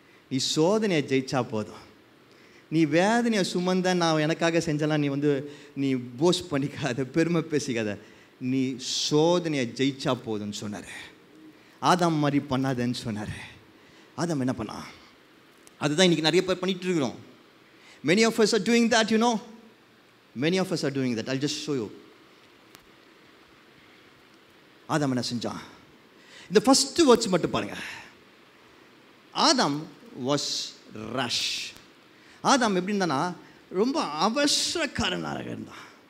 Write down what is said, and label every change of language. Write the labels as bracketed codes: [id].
[ta] நீ சோதனையை ஜெயிச்சா போதும். நீ வேதனையை சுமந்த நான் எனக்காக செஞ்சலாம் நீ போஸ்ட் பண்ணிக்காத, பெருமை பேசிக்காத. நீ சோதனையை ஜெயிச்சா போதும்னு சொன்னார். ஆதாம் மாதிரி பண்ணாதன்னு சொன்னார். ஆதாம் என்ன பண்ணா? அதுதான் இன்றைக்கி நிறைய பேர் பண்ணிகிட்டு இருக்கிறோம். [en] Many of us are doing that, you know. Many of us are doing that. I'll just show you. [ta] ஆதாம் என்ன செஞ்சான்? இந்த ஃபஸ்ட்டு வேர்ட்ஸ் மட்டும் பாருங்க. [en] Adam was rush. [ta] ஆதாம் எப்படி இருந்தானா, ரொம்ப அவசரக்காரனாக இருந்தான்.